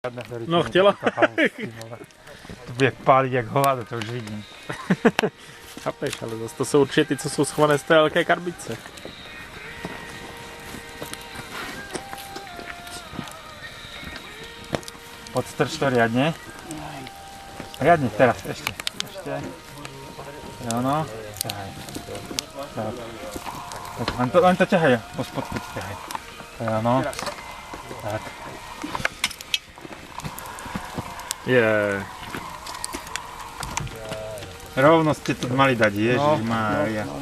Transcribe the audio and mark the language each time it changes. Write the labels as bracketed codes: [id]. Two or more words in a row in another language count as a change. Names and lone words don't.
[cs] No chtěla. To bude pálit jak hovado, to už vidím. Chápeš, ale zase to jsou určitě ty, co jsou schované z té velké karbice. [sk] Podstrč to riadne. Riadne, teraz, ešte. No. Ťahaj. Tak, len to ťahaj, po spodku ti ťahaj. No. Tak. Rovno ste to mali dať, Ježišmária.